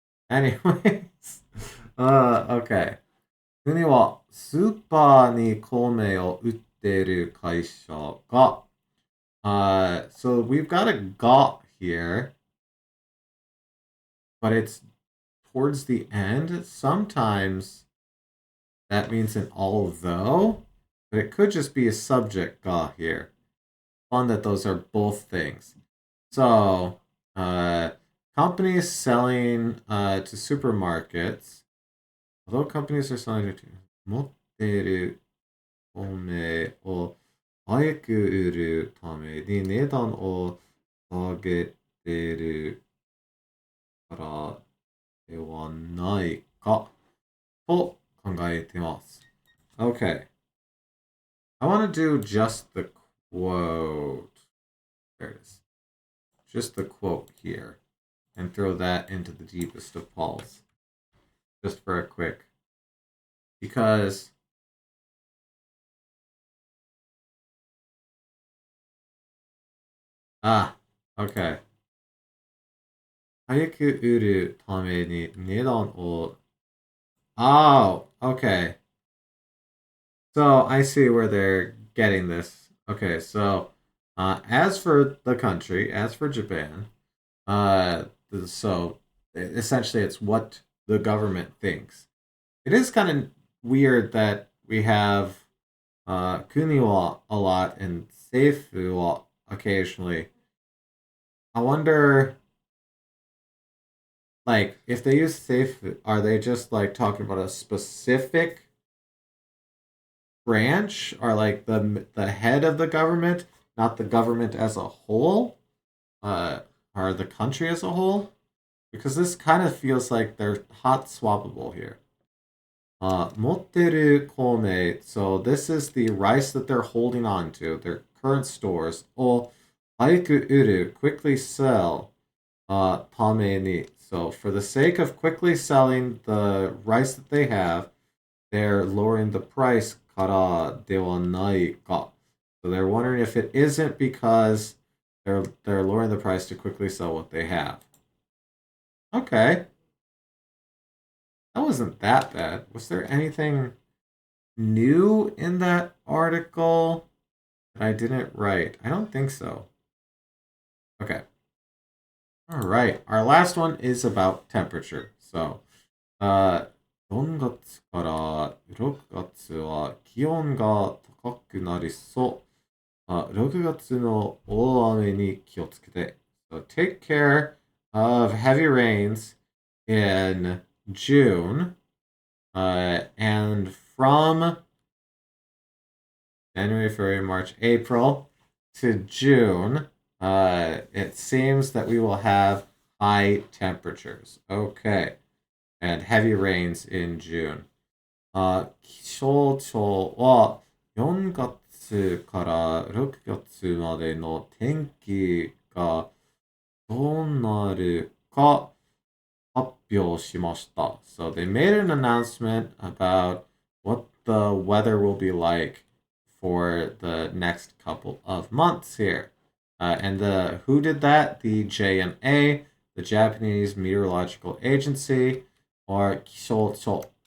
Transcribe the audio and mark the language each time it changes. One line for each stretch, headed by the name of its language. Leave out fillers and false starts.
English: Anyways. Okay.
Japanese: 国はスーパーに米を売っている会社が、
English: so we've got a got here, but it's towards the end. Sometimes that means an although, but it could just be a subject got here. Fun that those are both things. So, companies selling to
Japanese: supermarkets, although companies are selling to 持っている米を早く売るために値段を上げているからではないかと考えています。
English: Okay. I want to do just the quote. There it is. Just the quote here. And throw that into the deepest of pools. Just for a quick. Because. Okay.
Japanese: 早く売るために値段を
English: Oh, okay. So I see where they're getting this. Okay, so as for the country, as for Japan, so essentially it's what the government thinks. It is kind of weird that we have kuniwa a lot and seifu occasionally. I wonder, like, if they use seifu, are they just like talking about a specific branch or like the head of the government, not the government as a whole, or the country as a whole? Because this kind of feels like they're hot swappable here.
Japanese: 持ってる kome.
English: So this is the rice that they're holding on to, their current stores.
Japanese: を早く売る,
English: quickly sell.
Japanese: ために.
English: So for the sake of quickly selling the rice that they have, they're lowering the price
Japanese: からではないか.
English: So they're wondering if it isn't because they're lowering the price to quickly sell what they have. Okay. That wasn't that bad. Was there anything new in that article that I didn't write? I don't think so. Okay. All right. Our last one is about temperature.
Japanese: So, 4月から6月は気温が高くなりそう。 6月の大雨に気をつけて。
English: So take care of heavy rains in June. And from January, February, March, April to June, it seems that we will have high temperatures. Okay. And heavy rains in June.
Japanese: 気象庁は4月から6月までの天気がどうなるか発表しました。
English: So they made an announcement about what the weather will be like for the next couple of months here. And who did that? The JMA, the Japanese Meteorological Agency, or 気象庁.